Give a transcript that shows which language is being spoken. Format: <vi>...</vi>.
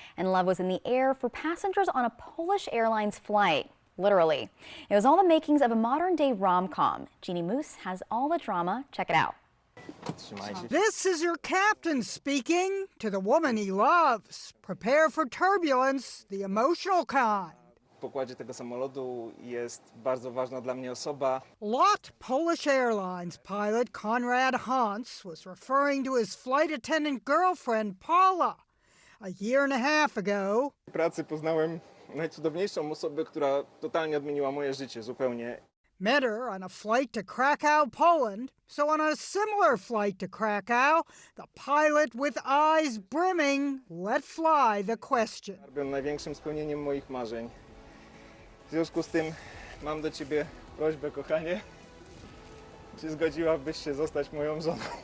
<en>And love was in the air for passengers on a Polish Airlines flight. Literally. It was all the makings of a modern-day rom-com. Jeannie Moose has all the drama. Check it out. This is your captain speaking to the woman he loves. Prepare for turbulence, the emotional kind.</en> <pl>W pokładzie tego samolotu jest bardzo ważna dla mnie osoba.</pl> <en>LOT Polish Airlines pilot Konrad Hans was referring to his flight attendant girlfriend Paula. A year and a half ago,</en> <pl>W pracy poznałem najcudowniejszą osobę, która totalnie odmieniła moje życie, zupełnie.</pl> <en>met her on a flight to Krakow, Poland. So on a similar flight to Krakow, the pilot with eyes brimming let fly the question.</en> <pl>Był największym spełnieniem moich marzeń. W związku z tym mam do ciebie prośbę, kochanie. Czy zgodziłabyś się zostać moją żoną?</pl>